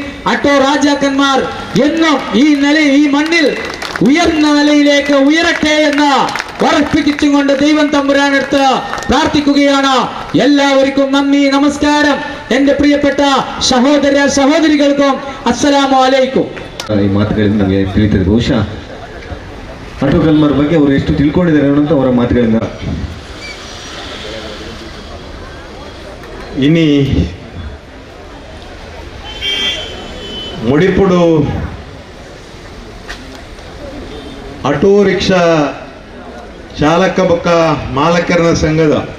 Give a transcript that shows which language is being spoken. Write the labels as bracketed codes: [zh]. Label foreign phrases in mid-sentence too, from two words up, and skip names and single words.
[ml] അട്ടോ രാജാക്കന്മാർ എന്നും ഈ മണ്ണിൽ ഉയർന്ന നിലയിലേക്ക് ഉയരട്ടെ എന്ന് ഉറപ്പിച്ചുകൊണ്ട് ദൈവം തമ്പുരാനടുത്ത് പ്രാർത്ഥിക്കുകയാണ്. എല്ലാവർക്കും നന്ദി, നമസ്കാരം. എൻ്റെ പ്രിയപ്പെട്ട സഹോദര സഹോദരികൾക്കും [ar] السلام عليكم. [kn] ಈ ಮಾತುಗಳಿಂದ ನಮಗೆ ತಿಳಿತದೆ. ಬಹುಶಃ ಅಟೋ ಕಲ್ಮಾರ್ ಬಗ್ಗೆ ಅವರು ಎಷ್ಟು ತಿಳ್ಕೊಂಡಿದ್ದಾರೆ ಅನ್ನೋಂಥ ಅವರ ಮಾತುಗಳಿಂದ. [tcy] ಇನಿ ಮುಡಿಪುಡು [en] auto rickshaw [tcy] ಚಾಲಕ ಬೊಕ್ಕ ಮಾಲಕರ ಸಂಘದ